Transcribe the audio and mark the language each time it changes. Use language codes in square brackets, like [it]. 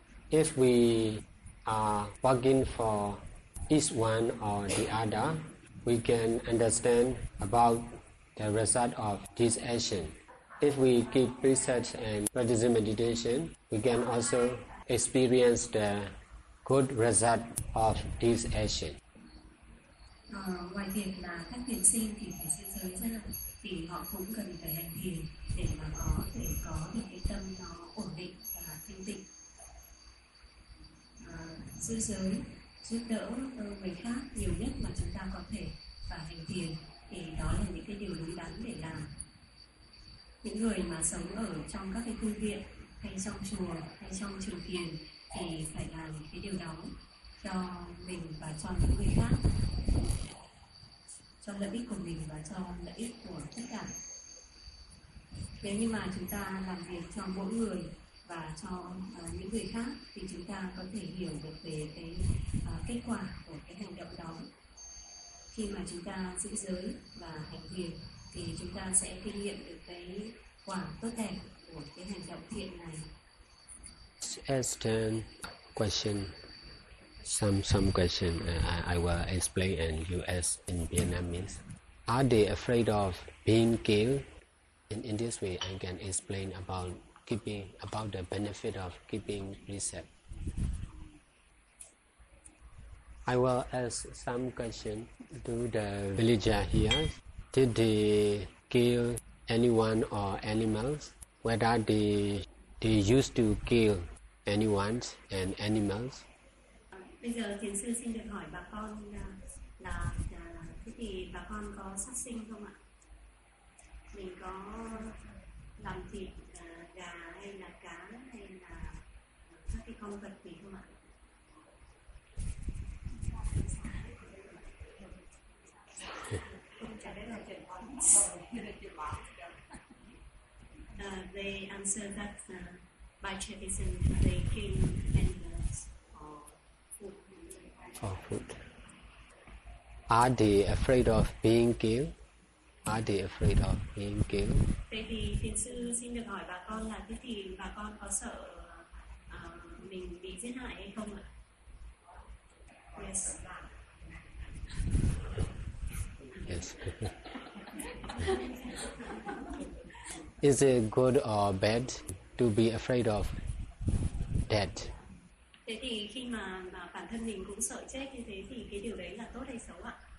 [en] If we are working for each one or the other, we can understand about the result of this action. If we keep precepts and practice meditation, we can also experience the good result of this action. [vi] Ngoài thiền là các thiền sinh thì phải xây giới rất là, thì họ cũng cần phải hành thiền để mà có thể có được cái tâm nó ổn định và thanh tịnh. Giữ giới, giúp đỡ người khác nhiều nhất mà chúng ta có thể và hành thiền thì đó là những cái điều đúng đắn để làm. Những người mà sống ở trong các cái tu viện hay trong chùa hay trong trường thiền thì phải làm cái điều đó cho mình và cho những người khác, cho lợi ích của mình và cho lợi ích của tất cả. Nếu như mà chúng ta làm việc cho mỗi người và cho những người khác thì chúng ta có thể hiểu được về cái kết quả của cái hành động đó. Khi mà chúng ta giữ giới và hành thiền thì chúng ta sẽ kinh nghiệm được cái quả tốt đẹp của cái hành động thiện này. [en] Aston question. Some question I will explain and you ask in Vietnamese. Are they afraid of being killed? In this way, I can explain about keeping about the benefit of keeping precept. I will ask some question to the villager here. Did they kill anyone or animals? Whether they used to kill anyone and animals? [vi] Bây giờ thiền sư xin được hỏi bà con là thế thì bà con có sát sinh không ạ? Mình có làm thịt gà hay là cá hay là các cái con vật gì không ạ? [en] They answer that by tradition they kill animals or food. Are they afraid of being killed? Are they afraid of being killed? [vi] Vậy thì thiền sư xin được hỏi bà con là thế thì bà con có sợ mình bị giết hại hay không ạ? [en] Yes. Yes. Is it good or bad to be afraid of death? [vi] Thế thì khi mà bản thân mình cũng sợ chết như thế thì cái điều đấy là tốt hay xấu ạ?